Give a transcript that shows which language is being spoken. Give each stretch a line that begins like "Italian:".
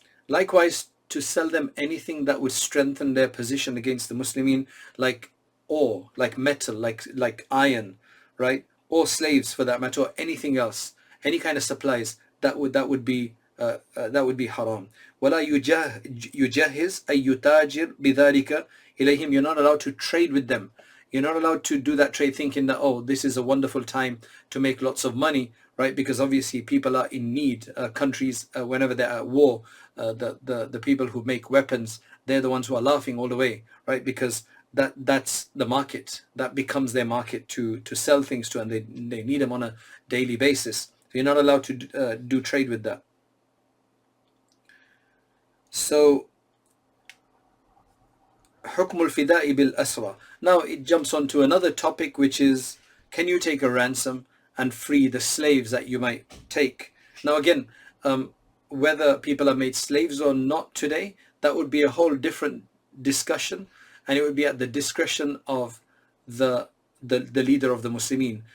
English: Likewise, to sell them anything that would strengthen their position against the Muslimin, like ore, like metal, like iron, right? Or slaves for that matter, or anything else, any kind of supplies, that would be haram.
Arabic: ولا يجهز أي يتاجر بذلك إليهم.
English: You're not allowed to trade with them. You're not allowed to do that trade thinking that, oh, this is a wonderful time to make lots of money, right? Because obviously people are in need. Countries, whenever they're at war, the people who make weapons, they're the ones who are laughing all the way, right? Because that's the market. That becomes their market to sell things to, and they need them on a daily basis. So you're not allowed to do trade with that. So
Arabic: حكم الفداء بالأسرى.
English: Now it jumps on to another topic, which is, can you take a ransom and free the slaves that you might take? Now again, whether people are made slaves or not today, that would be a whole different discussion, and it would be at the discretion of the leader of the Muslimin.